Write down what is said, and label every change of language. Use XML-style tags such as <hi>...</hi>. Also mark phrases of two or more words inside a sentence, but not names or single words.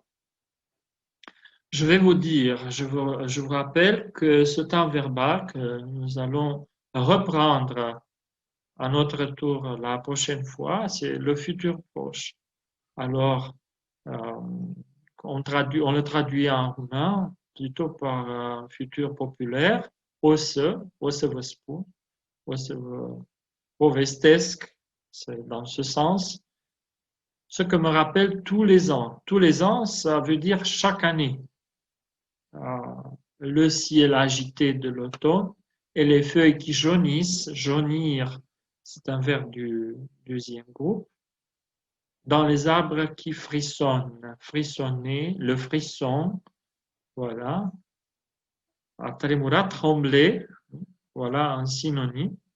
<fr>Je vais vous dire, je vous rappelle que ce temps verbal que nous allons reprendre à notre tour la prochaine fois, c'est le futur proche. Alors, euh, on le traduit en roumain plutôt par futur populaire,</fr> <ro>o să vă spun, o să vă povestesc,</ro> <fr>c'est dans ce sens, ce que me rappelle tous les ans. Tous les ans, ça veut dire chaque année. Le ciel agité de l'automne et les feuilles qui jaunissent, jaunir, c'est un verbe du deuxième groupe, dans les arbres qui frissonnent, frissonner, le frisson, voilà,</fr> <ro>a tremurat,</ro> <fr>trembler, voilà un synonyme.</fr>